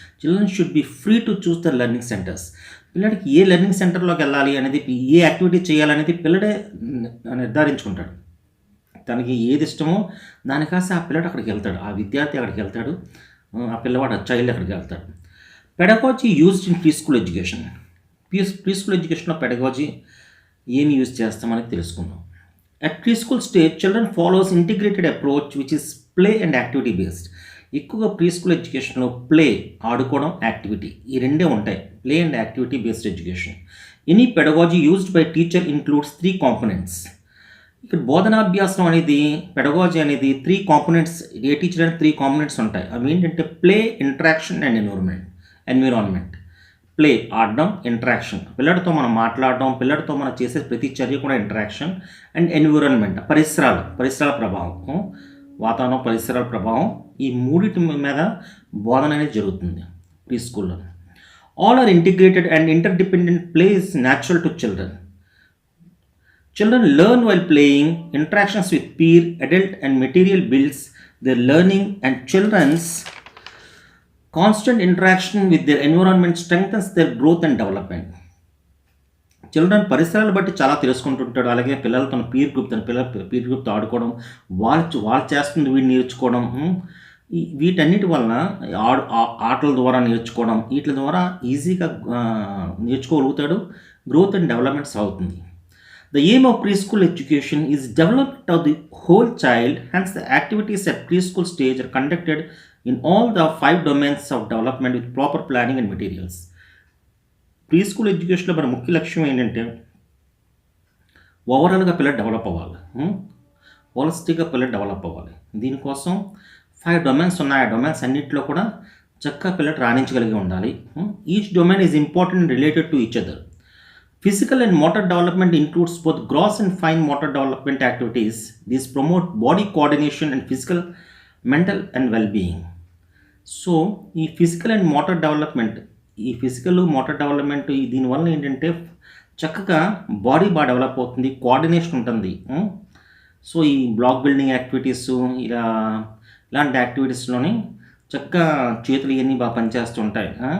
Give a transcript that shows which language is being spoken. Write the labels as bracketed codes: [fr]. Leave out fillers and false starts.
[en] Children should be free to choose the learning centres. [te] పిల్లడికి ఏ learning సెంటర్లోకి వెళ్ళాలి అనేది, ఏ activity చేయాలనేది పిల్లడే నిర్ధారించుకుంటాడు. తనకి ఏది ఇష్టమో దానికాసి ఆ పిల్లడు అక్కడికి వెళ్తాడు, ఆ విద్యార్థి అక్కడికి వెళ్తాడు, ఆ పిల్లవాడు చైల్డ్ అక్కడికి వెళ్తాడు. [en] Pedagogy used in pre school education. [te] Pre school ఎడ్యుకేషన్లో పెడగాజీ ఏమి యూజ్ చేస్తామని తెలుసుకుందాం. [en] At preschool stage, children follows integrated approach which is play and activity based. [te] ఎక్కువగా ప్రీ స్కూల్ ఎడ్యుకేషన్లో ప్లే, ఆడుకోవడం, యాక్టివిటీ, ఈ రెండే ఉంటాయి. [en] Play and activity based education. Any pedagogy used by teacher includes 3 components. [te] ఇక్కడ బోధనాభ్యాసం అనేది, పెడగాజీ అనేది 3 కాంపోనెంట్స్. ఏ teacher అంటే 3 కాంపోనెంట్స్ ఉంటాయి. అవి ఏంటంటే play, interaction and environment. Play, ఆడడం, ఇంటరాక్షన్, పిల్లడితో మనం మాట్లాడడం, పిల్లడితో మనం చేసే ప్రతి చర్య కూడా ఇంటరాక్షన్. అండ్ ఎన్విరాన్మెంట్, పరిసరాల ప్రభావం, వాతావరణం, పరిసరాల ప్రభావం. ఈ మూడింటి మీద బోధన అనేది జరుగుతుంది ప్రీ స్కూల్లో. [en] All are integrated and interdependent. Play is natural to children. Children learn while playing. Interactions with peer, adult and material builds their learning, and children's constant interaction with their environment strengthens their growth and development. [te] Children పరిసరాలు బట్టి చాలా తెలుసుకుంటుంటాడు. అలాగే పిల్లలతో తన peer గ్రూప్తో ఆడుకోవడం, వాళ్ళు చేస్తుంది వీడు నేర్చుకోవడం, వీటన్నిటి వలన ఆటల ద్వారా నేర్చుకోవడం, వీటి ద్వారా ఈజీగా నేర్చుకోగలుగుతాడు. [en] Growth and developments అవుతుంది. The aim of preschool education is development of the whole child. Hence, the activities at preschool stage are conducted in all the 5 domains of development with proper planning and materials. [te] Preschool ఎడ్యుకేషన్లో మన ముఖ్య లక్ష్యం ఏంటంటే ఓవరాల్గా పిల్లలు develop అవ్వాలి, హోలిస్టిక్గా పిల్లలు develop అవ్వాలి. దీనికోసం 5 డొమైన్స్ ఉన్నాయి. ఆ డొమైన్స్ అన్నింటిలో కూడా చక్కగా పిల్లలు రాణించగలిగి ఉండాలి. [en] Each domain is important related to each other. Physical and motor development includes both gross and fine motor development activities. These promote body coordination and physical, mental and well-being. [te] So ఈ physical and motor development, ఈ physical motor development దీనివల్ల ఏంటంటే చక్కగా body బాగా develop అవుతుంది, coordination ఉంటుంది. So ఈ black building activities, ఇలాంటి యాక్టివిటీస్లోని చక్కగా చేతులు ఇవన్నీ బాగా పనిచేస్తుంటాయి.